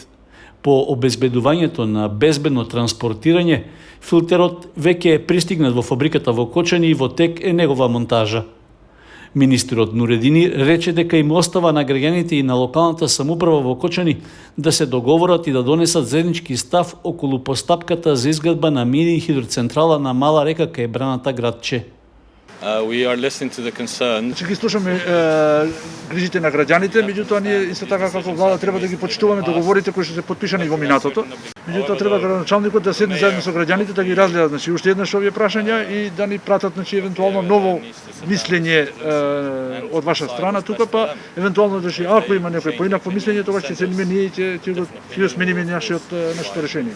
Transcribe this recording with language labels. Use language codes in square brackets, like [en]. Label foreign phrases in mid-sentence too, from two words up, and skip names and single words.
[mk] По обезбедувањето на безбедно транспортирање, филтерот веќе е пристигнат во фабриката во Кочани и во тек е негова монтажа. Министерот Нуредини рече дека им остава на граѓаните и на локалната самоуправа во Кочани да се договорат и да донесат заеднички став околу постапката за изградба на мини хидроцентрала на мала река кај браната градче. [en] We are listening to the concern. [mk] Ги слушаме грижите на граѓаните, меѓутоа ние исто така како влада треба да ги почитуваме договорите кои што се потпишани во минатото. Меѓутоа треба градоначалникот да седне заедно со граѓаните да ги разгледа уште еднаш овие прашања и да ни пратат евентуално ново мислење од ваша страна тука, па евентуално ако има некој поинакво мислење, тогаш ќе седнеме ние и ќе го смениме нашето решение.